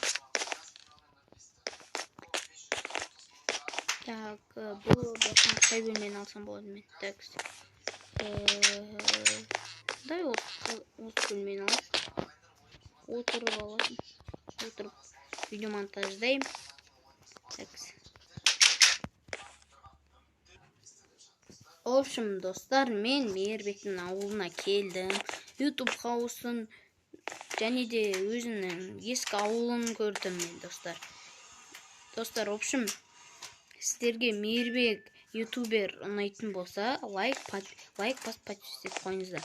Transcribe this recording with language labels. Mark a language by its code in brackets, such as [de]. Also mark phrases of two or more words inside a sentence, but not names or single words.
[kk] Так, бұл қай бөлмені алсам болады мен. Так. Дай осы бөлмені алып. Отырып алайын. Отырып видео монтаждайым. [ru] Так. В общем, [kk] достар, мен Мейірбектің ауылына келдім. YouTube қауысын және де өзінің ескі ауылын көрдім мен, достар. Достар, [ru] в общем, [kk] сіздерге Мейірбек ютубер ұнайтын болса, лайк, подписчик қойыңыздар.